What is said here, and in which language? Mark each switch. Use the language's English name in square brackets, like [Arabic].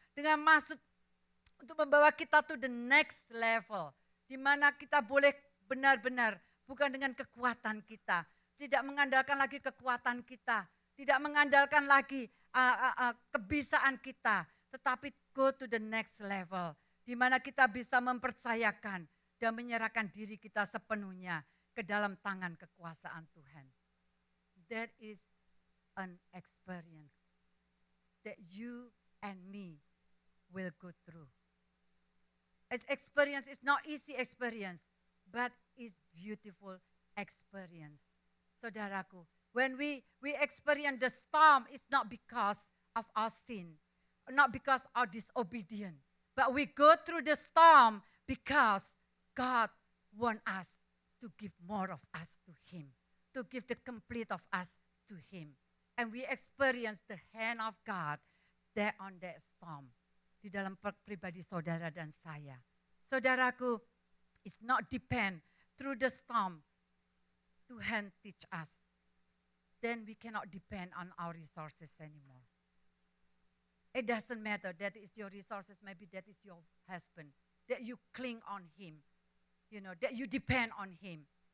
[Indonesian] Dengan masuk untuk membawa kita [English] to the next level. [Indonesian] Di mana kita boleh benar-benar, bukan dengan kekuatan kita. Tidak mengandalkan lagi kekuatan kita. Tidak mengandalkan lagi kebisaan kita. [English] Tetapi go to the next level. [Indonesian] Di mana kita bisa mempercayakan dan menyerahkan diri kita sepenuhnya ke dalam tangan kekuasaan Tuhan. [English] That is an experience that you and me will go through. Experience is not easy experience, but is beautiful experience. Saudaraku, when we experience the storm, it's not because of our sin, not because of disobedience, but we go through the storm because God wants us to give more of us to Him, to give the complete of us to Him. And we experience the hand of God there on that storm. [Indonesian] Di dalam pribadi saudara dan saya. [English] Saudaraku, it's not depend through the storm. Tuhan teach us. Then we cannot depend on our resources anymore. It doesn't matter that is your resources, maybe that is your husband, that you cling on him, that you depend on him.